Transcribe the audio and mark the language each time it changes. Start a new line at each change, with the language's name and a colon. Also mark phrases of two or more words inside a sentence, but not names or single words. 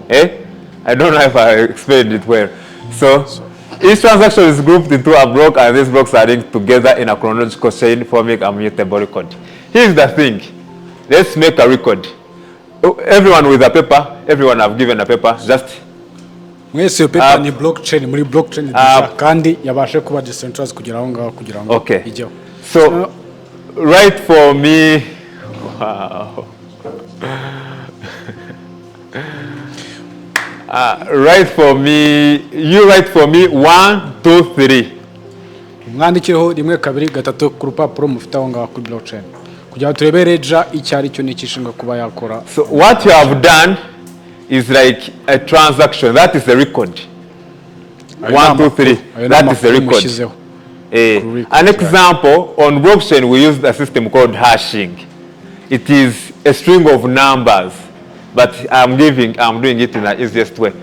English: I don't know if I explained it well. So each transaction is grouped into a block, and these blocks are linked together in a chronological chain, forming a mutable record. Here's the thing. Let's make a record. Everyone with a paper, everyone have given a paper, just
Kinyarwanda: mwese yo paper ni blockchain, muri blockchain kandi yabashe kuba decentralized kugira aho ngaho kugira ngo ijyeho.
English: So write for me. Wow. Write for me. You write for me 1, 2, 3.
Kinyarwanda: Mwandikireho 1 2 3 ku rupapuro mufite aho ngaho kuri blockchain kugira turebe ledger icyari cyo nikishinga kuba yakora.
English: So what you have done is like a transaction. That is the record. 1, 2, 3. That is the record. An example, on blockchain we use a system called hashing. It is a string of numbers, but I'm doing it in the easiest way.